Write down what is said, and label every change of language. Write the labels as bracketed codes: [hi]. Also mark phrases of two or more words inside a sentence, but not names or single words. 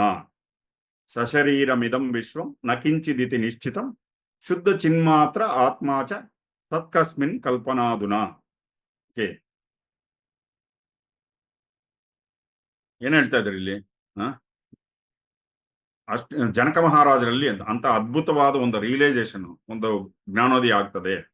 [sa] ಸಶರೀರಮಿದಂ ವಿಶ್ವಂ ನ ಕಿಂಚಿದಿತಿ ನಿಶ್ಚಿತಂ ಶುದ್ಧ ಚಿನ್ಮಾತ್ರ ಆತ್ಮಾ ಚ ತತ್ಕಸ್ಮಿನ್ ಕಲ್ಪನಾದುನಾ. [kn] ಏನ್ ಹೇಳ್ತಾ ಇದ್ದಾರೆ ಇಲ್ಲಿ? ಅಷ್ಟು ಜನಕ ಮಹಾರಾಜರಲ್ಲಿ ಅಂತ ಅದ್ಭುತವಾದ ಒಂದು ರಿಯಲೈಸೇಷನ್, ಒಂದು ಜ್ಞಾನೋದಯ ಆಗ್ತದೆ.